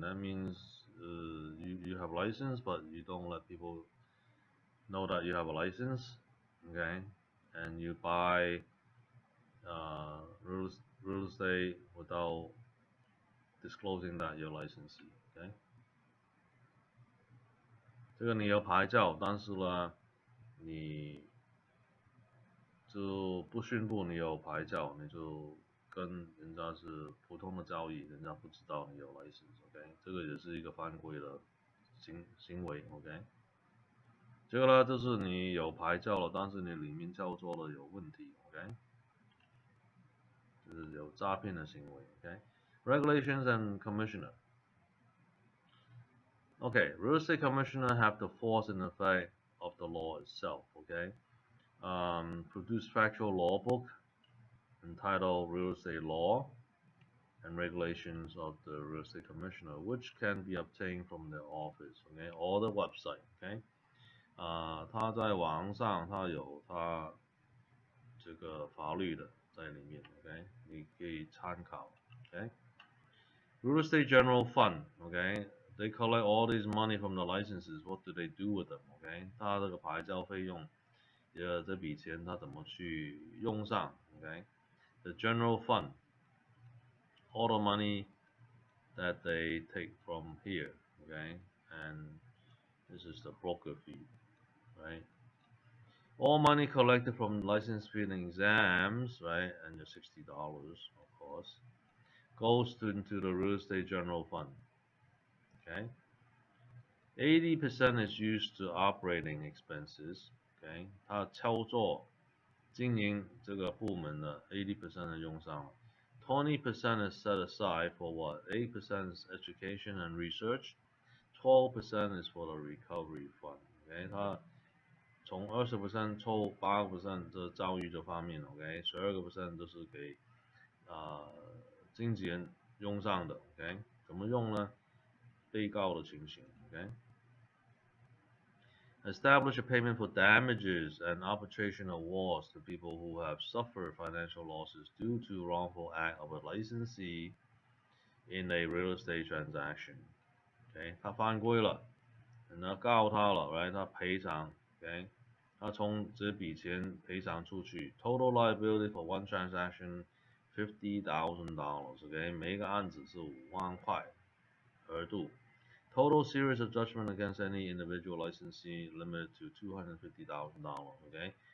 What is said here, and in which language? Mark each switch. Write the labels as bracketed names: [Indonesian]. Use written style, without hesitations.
[English] That means you have license, but you don't let people know that you have a license, okay? And you buy uh, real, real estate without disclosing that you're licensee, okay? [Chinese] 这个你有牌照，但是呢，你就不宣布你有牌照，你就跟人家是普通的交易，人家不知道你有 license，OK， 这个也是一个犯规的行为 ，OK。这个呢，就是你有牌照了，但是你里面操作的有问题 ，OK， 就是有诈骗的行为 ，OK。 [English] Regulations and commissioner. Okay, real estate commissioner have the force and effect of the law itself, okay. Produce factual law book entitled Real Estate Law and Regulations of the Real Estate Commissioner, which can be obtained from their office, okay, or the website, okay. [Chinese] 他在网上他有他这个法律的在里面 ，OK， 你可以参考 ，OK。 [English] Real Estate General Fund, okay, they collect all this money from the licenses. What do they do with them, okay? [Chinese] 他这个牌照费用，这笔钱他怎么去用上 ，okay? [English] The General Fund, all the money that they take from here, okay, and this is the broker fee, right? All money collected from license fee and exams, right, and the $60, of course, goes into the real estate general fund. Okay, 80% is used to operating expenses. [Chinese] Okay, 它操作经营这个部门的 80% 的用上了。 [English] 20% is set aside for what? 8% is education and research. 12% is for the recovery fund. [Chinese] Okay, 它从20% 抽8% 这教育这方面 ，OK， 12% 都是给经纪人用上的 ，OK， 怎么用呢？被告的情形 ，OK。 [English] Establish a payment for damages and arbitration awards to people who have suffered financial losses due to wrongful act of a licensee in a real estate transaction. [Chinese] OK， 他犯规了，人家告他了 ，right？他赔偿 ，OK？他从这笔钱赔偿出去 ， [English] total liability for one transaction $50,000， [Chinese] OK？每一个案子是5万块额度。 [English] Total series of judgment against any individual licensee limited to $250,000，OK？